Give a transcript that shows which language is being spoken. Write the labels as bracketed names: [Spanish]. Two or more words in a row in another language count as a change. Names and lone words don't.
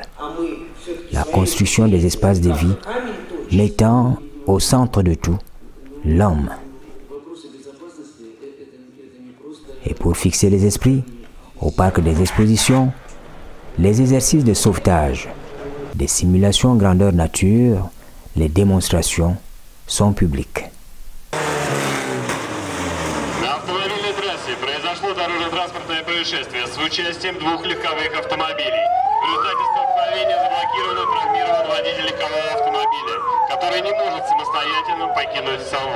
[French] La construction des espaces de vie mettant au centre de tout l'homme. Et pour fixer les esprits, au parc des expositions, les exercices de sauvetage, des simulations grandeur nature, les démonstrations sont publiques. [Russian] На автомобильной трассе произошло дорожно-транспортное происшествие с участием 2 легковых автомобилей. В результате столкновения заблокирован и травмирован водитель легкового автомобиля, который не может самостоятельно покинуть салон.